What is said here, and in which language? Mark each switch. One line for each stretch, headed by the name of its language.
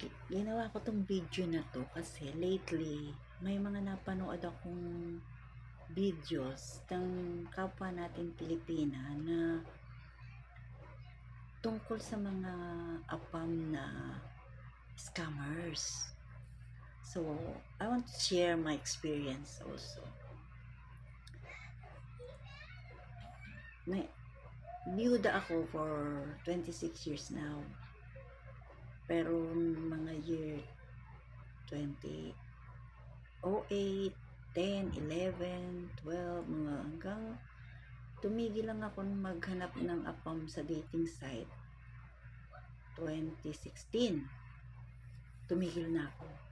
Filipino: Ginawa ko tong video na to kasi lately may mga napanood akong videos ng kapwa natin Pilipina na tungkol sa mga apam na scammers.
English: So, I want to share my experience also.
Filipino: Biyuda ako for 26 years now. Pero mga year 2008, 10, 11, 12, mga hanggang tumigil lang ako maghanap ng apam sa dating site. 2016, tumigil na ako.